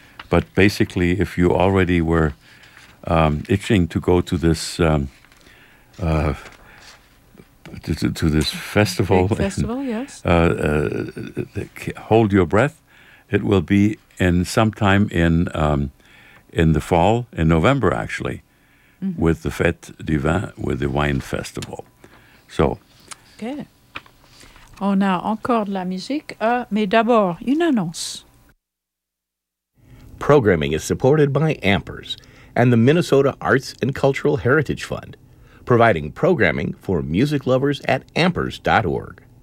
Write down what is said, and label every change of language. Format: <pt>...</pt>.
<en>But basically, if you already were itching to go to this to this festival. Big festival, and, hold your breath. It will be in sometime in the fall, in November, actually, mm-hmm. with the Fête du Vin, with the wine festival. So,</en> <fr>okay, on a encore de la musique, mais d'abord une annonce.</fr> <en>Programming is supported by Ampers and the Minnesota Arts and Cultural Heritage Fund, providing programming for music lovers at ampers.org.</en>